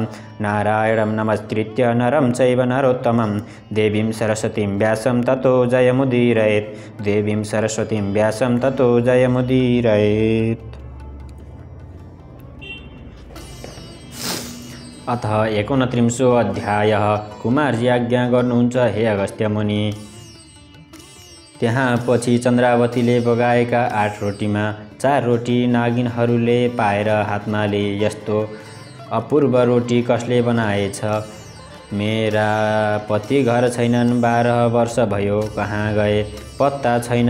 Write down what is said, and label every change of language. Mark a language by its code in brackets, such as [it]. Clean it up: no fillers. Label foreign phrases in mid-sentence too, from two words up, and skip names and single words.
[sa] नारायणं नमस्कृत्य नरं चैव नरोत्तमं देवीं सरस्वतीं व्यासं ततो जयमुदीरयेत्। देवीं सरस्वतीं व्यासं ततो जयमुदीरयेत्। अथ 29 अध्यायः। [ne] कुमारजी आज्ञा गर्नुहुन्छ हे अगस्त्य मुनि। त्यहाँ पछि चन्द्रावतीले बगाएका 8 रोटीमा 4 रोटी नागिनहरूले पाएर हातमा लिए। यस्तो अपूर्व रोटी कसले बनाएछ? मेरा पति घर छैनन्, 12 वर्ष भयो, कहाँ गए पत्ता छैन।